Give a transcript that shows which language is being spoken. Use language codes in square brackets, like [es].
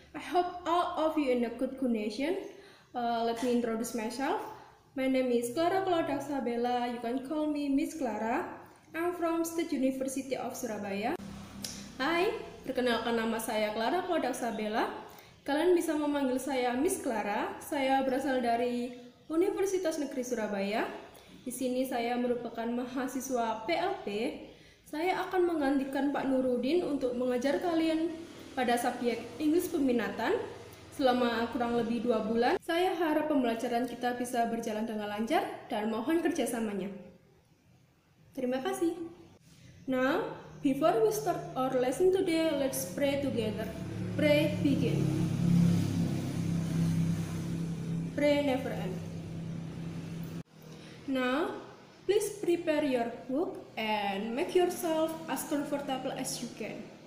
[en] I hope all of you in a good condition. Let me introduce myself. My name is Clara Claudia Sabella. You can call me Miss Clara. I'm from State University of Surabaya. [id] Hai, perkenalkan nama saya Clara Claudia Sabella. Kalian bisa memanggil saya Miss Clara. Saya berasal dari Universitas Negeri Surabaya. Di sini saya merupakan mahasiswa PLP. Saya akan menggantikan Pak Nurudin untuk mengajar kalian pada subjek Inggris Peminatan selama kurang lebih 2 bulan. Saya harap pembelajaran kita bisa berjalan dengan lancar dan mohon kerjasamanya. Terima kasih. [en] Now, before we start our lesson today, let's pray together. Pray begin. Pray never end. Now, please prepare your book and make yourself as comfortable as you can.